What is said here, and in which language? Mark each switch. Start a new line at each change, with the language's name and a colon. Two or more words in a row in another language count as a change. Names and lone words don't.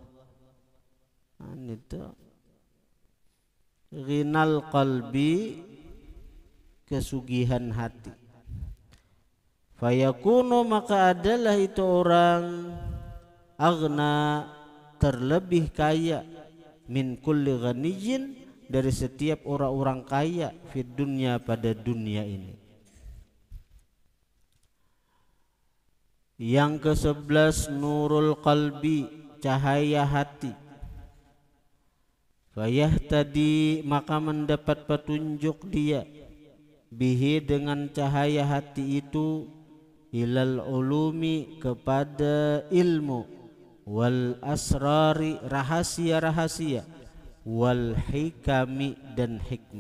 Indonesian: Itu
Arabic: غنى القلب,
Indonesian: kesugihan hati. Fayakunu, maka adalah itu orang aghna, terlebih kaya,
Arabic: من كل غني,
Indonesian: dari setiap orang-orang kaya,
Arabic: في الدنيا,
Indonesian: pada dunia ini. Yang ke-11
Arabic: نور القلب,
Indonesian: cahaya hati. Fayahtadi, maka mendapat petunjuk dia, bihi, dengan cahaya hati itu,
Arabic: إلى العلوم,
Indonesian: kepada ilmu,
Arabic: والأسرار,
Indonesian: rahasia-rahasia,
Arabic: والحكم,
Indonesian: dan hikmah.